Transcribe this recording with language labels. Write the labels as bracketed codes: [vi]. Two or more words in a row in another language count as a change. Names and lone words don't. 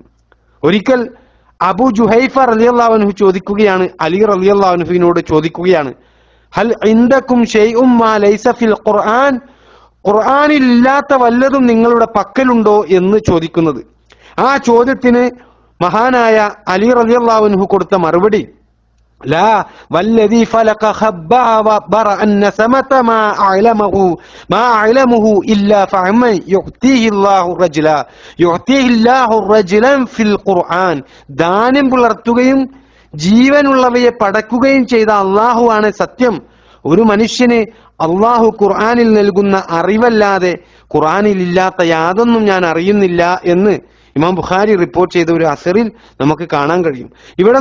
[ml] ഒരിക്കൽ അബൂ ജുഹൈഫ [ar] رضي الله عنه [ml] ചോദിക്കുകയാണ്, അലി റളിയല്ലാഹു അൻഹുവിനോട് ചോദിക്കുകയാണ്, [ar] هل عندكم شيء ما ليس في القرآن, [ml] ഖുർആനിൽ ഇല്ലാത്ത വല്ലതും നിങ്ങളുടെ പക്കലുണ്ടോ എന്ന് ചോദിക്കുന്നത്. ആ ചോദ്യത്തിന് മഹാനായ അലി [ar] رضي الله عنه [ml] കൊടുത്ത മറുപടി, [ar] لا والذي فلق خبأ وبرأ النسمة ما علمه إلا فعما يؤتيه الله رجلا في القرآن. [ml] ദാനം പുലർത്തുകയും ജീവനുള്ളവയെ പടക്കുകയും ചെയ്ത അള്ളാഹു ആണ് സത്യം. ഒരു മനുഷ്യന് അള്ളാഹു ഖുർആനിൽ നൽകുന്ന അറിവല്ലാതെ ഖുർആനിൽ ഇല്ലാത്ത യാതൊന്നും ഞാൻ അറിയുന്നില്ല എന്ന് ഇമാം ബുഖാരി റിപ്പോർട്ട് ചെയ്ത ഒരു അസറിൽ നമുക്ക് കാണാൻ കഴിയും.